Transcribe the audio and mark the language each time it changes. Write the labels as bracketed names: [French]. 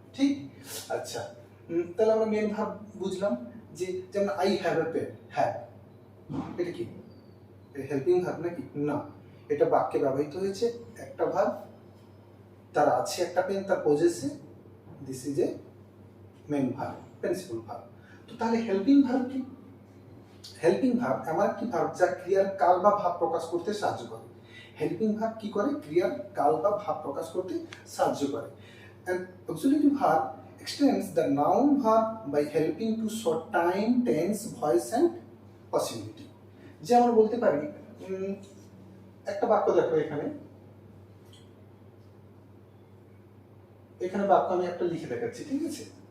[Bangla] ঠিক, আচ্ছা তাহলে আমরা মেন ভার্ব বুঝলাম যে, যেমন [English] I have a pen, [Bangla] have এটা কি হেল্পিং ভার্ব নাকি না, এটা বাক্যে ব্যবহৃত হয়েছে একটা ভার্ব, তার আছে একটা পেন, তার পজেসে, [English] This is a main verb, principal verb. [Bangla] তো তাহলে হেল্পিং ভার্ব কি, হেল্পিং ভার্ব এমন একটি ভার্ব যা ক্রিয়ার কাল বা ভাব প্রকাশ করতে সাহায্য করে। হেল্পিং ভার্ব কি করে, ক্রিয়ার কাল বা ভাব প্রকাশ করতে সাহায্য করে। [English] and auxiliary verb extends the noun verb by helping to show time, tense, voice and possibility. [Bangla] যেমন বলতে পারি, একটা বাক্য দেখো এখানে, এখানে বাক্য আমি একটা লিখে দেখাচ্ছি। ঠিক আছে,